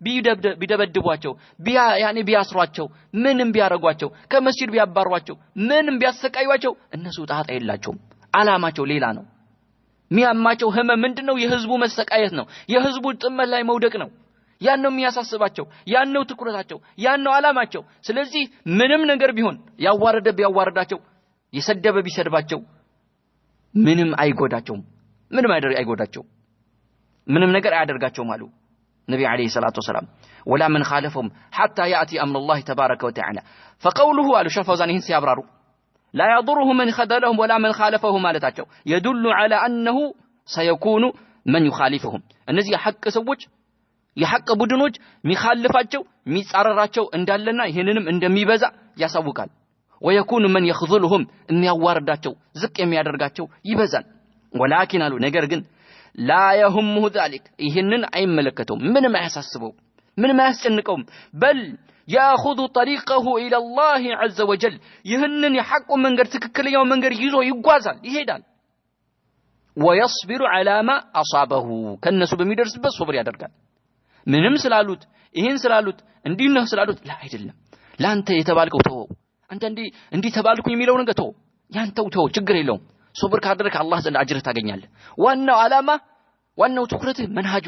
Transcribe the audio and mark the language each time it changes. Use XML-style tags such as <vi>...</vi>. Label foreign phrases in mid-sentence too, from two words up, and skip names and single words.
<am>ቢደበድቧቸው ያኒ ቢያስሯቸው ምንም ቢያረጓቸው ከመስጂድ ቢያባሯቸው ምንም ቢያሰቃዩቸው እነሱ ጣጣ የላቸውም አላማቸው ሌላ ነው ሚያማቸው ህመም ምንድነው የህዝቡ መሰቃየት ነው የህዝቡ ጥመት ላይ መውደቅ ነው ያነው የሚያሳስባቸው ያነው ትኩረታቸው ያነው አላማቸው ስለዚህ ምንም ነገር ቢሆን ያዋረደ ቢያዋረዳቸው የሰደበ ቢሰድባቸው ምንም አይጎዳቸውም ምንም አይጎዳቸው ምንም ነገር አያደርጋቸውም አሉ ነብዩ</am> <ar>عليه الصلاة والسلام ولا من خالفهم حتى ياتي امر الله تبارك وتعالى فقوله</ar> <am>አሉ ሸፈውዛን ሲያብራሩ</am> <ar>لا يضره من خذلهم ولا من خالفهم</ar> <am>ማለታቸው</am> <ar>يدل على انه سيكون من يخالفهم</ar> <am>እነዚህ ሐቅ ሰዎች የሐቅ ቡድኖች ሚኻልፋቸው ሚጻረራቸው እንዳለና ይሄንንም እንደሚበዛ ያሳውቃል</am> <ar>ويكون من يخذلهم</ar> <am>የሚያዋርዳቸው ዝቅ የሚያደርጋቸው ይበዛል ولكن አሉ ነገር ግን</am> <ar>لا يهمه ذلك</ar> <am>ይሄንን አይመለከተውም ምንም አያሳስበው ምንም አያስጨንቀውም</am> <ar>بل ياخذ طريقه الى الله عز وجل</ar> <am>ይሄንን የሐቁ መንገድ ትክክለኛው መንገድ ይዞ ይጓዛል ይሄዳል</am> <ar>ويصبر على ما اصابه</ar> <am>ከነሱ በሚደርስበት ሶብር ያደርጋል ምንም ስላሉት ይሄን ስላሉት እንዲነህ ስላሉት አይደለም ላንተ የተባልከው ተወው አንተ እንዲ ተባልኩኝ የሚለው ነገር ተወው ያንተው ተወው ችግር የለውም ሶብር ካደረክ አላህ ዘንድ አጅር ታገኛለህ ዋናው አላማ ዋናው ትኩረትህ መንሃጁ</am>